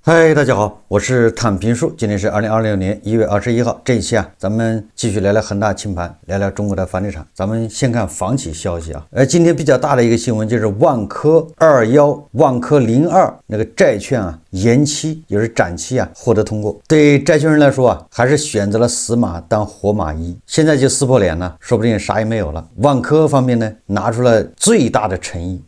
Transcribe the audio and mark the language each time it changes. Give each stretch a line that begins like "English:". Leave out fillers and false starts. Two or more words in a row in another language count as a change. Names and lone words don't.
Chinese: 嗨，大家好，我是躺平树。今天是2026年1月21号。这一期咱们继续聊聊恒大清盘，聊聊中国的房地产。咱们先看房企消息今天比較大的一個新聞就是萬科21、萬科02那個債券延期，也是展期獲得通過。對債權人來說還是選擇了死馬當活馬醫。現在就撕破臉了，說不定啥也沒有了。萬科方面呢，拿出了最大的誠意。